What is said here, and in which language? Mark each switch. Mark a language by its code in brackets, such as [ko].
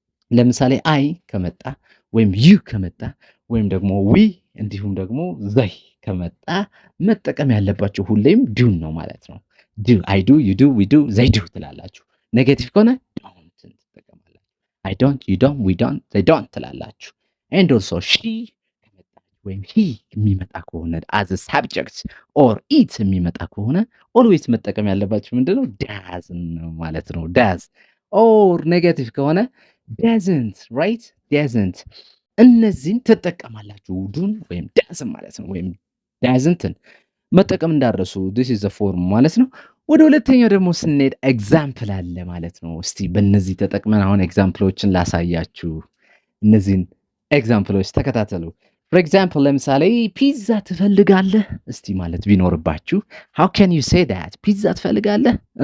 [am] ለምሳሌ አይ ከመጣ ወይም ዩ ከመጣ ወይም ደግሞ ዊ እንዲሁም ደግሞ ዘይ ከመጣ መጠቀም ያለባቸው ሁሌም ዱን ነው ማለት ነው። ዱ አይ ዱ ዩ ዱ ዊ ዱ ዘይ ዱ ትላላችሁ። ኔጌቲቭ ከሆነ ዶንት ትጠቀማላችሁ። አይ ዶንት ዩ ዶንት ዊ ዶንት ዘይ ዶንት ትላላችሁ። and also she ወይም ሂ የሚመጣ ከሆነ [en] as a subject or it [am] የሚመጣ ከሆነ always መጠቀም ያለባችሁ ምንድነው? [en] does [am] ነው ማለት ነው። [en] does or negative ከሆነ doesn't, right? [am] doesn't እነዚህን ትጠቀማላችሁ። ዱን ወይም does ማለት ነው። ወይም doesn't መጠቀም እንዳረሱ [en] this is the form [am] ማለት ነው። ወደ ሁለተኛው ደግሞ ስንሄድ ኤግዛምፕል አለ ማለት ነው። እስቲ በእነዚህ ተጠቅመን አሁን ኤግዛምፕሎችን ላሳያችሁ። እነዚህን ኤግዛምፕሎች ተከታተሉ። For example, ለምሳሌ ፒዛ ትፈልጋለህ እስቲ ማለት ቢኖርባችሁ [en] how can you say that? [am] ፒዛ ትፈልጋለህ?